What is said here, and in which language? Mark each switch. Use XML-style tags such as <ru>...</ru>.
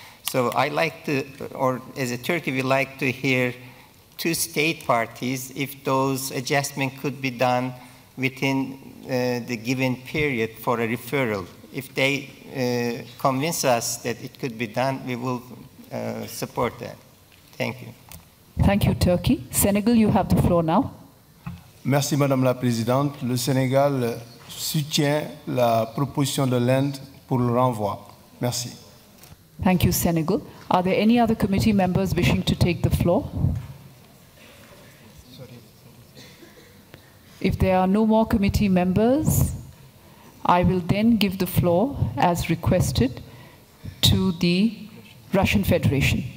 <en>So I like to, or as a Turkey, we like to hear two state parties if those adjustments could be done within the given period for a referral. If they convince us that it could be done, we will support that. Thank you. Thank you, Turkey. Senegal, you have the floor now.</en> <fr>Merci Madame la Présidente. Le Sénégal soutient la proposition de l'Inde pour le renvoi. Merci.</fr> <en>Thank you, Senegal. Are there any other committee members wishing to take the floor? If there are no more committee members, I will then give the floor, as requested, to the Russian Federation.</en>